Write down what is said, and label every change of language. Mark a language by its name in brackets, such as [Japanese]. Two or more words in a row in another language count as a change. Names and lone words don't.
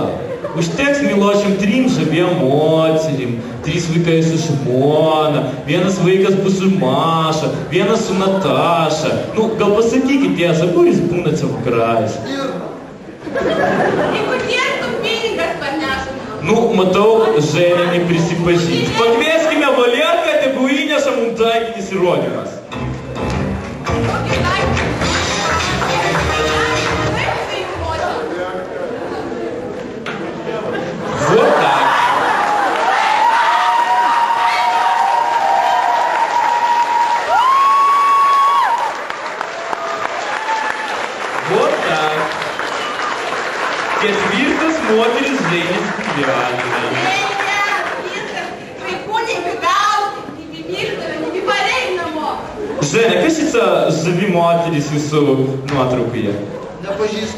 [Lithuanian] Užteks mylošiam 3 žaviem moterim, 3 vaikai su žmona, 1 vaikas bus su Maša, 1 su Nataša. Nu, gal pasakykit tiesą, kur jis būnate vakarais? Jeigu tiek tu pinigas parneštum. Nu, matau, Ženė neprisipažins. Pakvieskime Valerką, tegu įneša mums taikinis įrodymas. [Russian] Вот так. Вот так. [Lithuanian] Ketvirtas moteris Ženės gyvenime. Ženė, kas šita žavi moteris jūsų nuotraukoje? Nepažįstu.